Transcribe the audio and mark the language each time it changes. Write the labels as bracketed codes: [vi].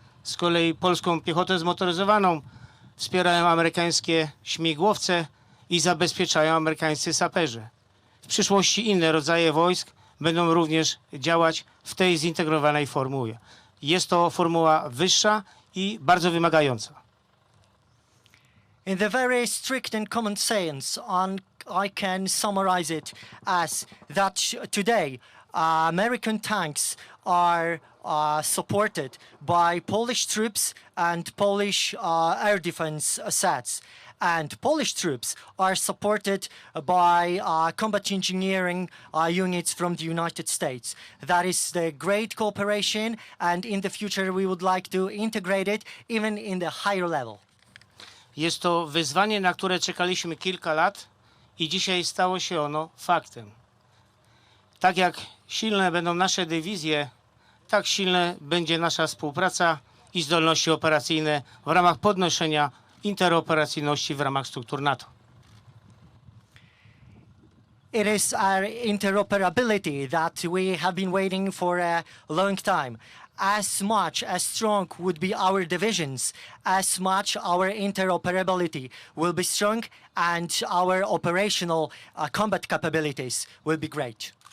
[pl] Z kolei polską piechotę zmotoryzowaną wspierają amerykańskie śmigłowce i zabezpieczają amerykańscy saperzy. W przyszłości inne rodzaje wojsk będą również działać w tej zintegrowanej formule. Jest to formuła wyższa i bardzo wymagająca. [en] In the very strict and common sense, I can summarize it as that today American tanks are supported by Polish troops and Polish air defense sets. And Polish troops are supported by combat engineering units from the United States. That is the great cooperation, and in the future we would like to integrate it even in the higher level. [pl] Jest to wyzwanie, na które czekaliśmy kilka lat i dzisiaj stało się ono faktem. Tak jak silne będą nasze dywizje, tak silna będzie nasza współpraca i zdolności operacyjne w ramach podnoszenia interoperacyjności w ramach struktur NATO. [en] It is our interoperability that we have been waiting for a long time. As much as strong would be our divisions, as much our interoperability will be strong and our operational combat capabilities will be great.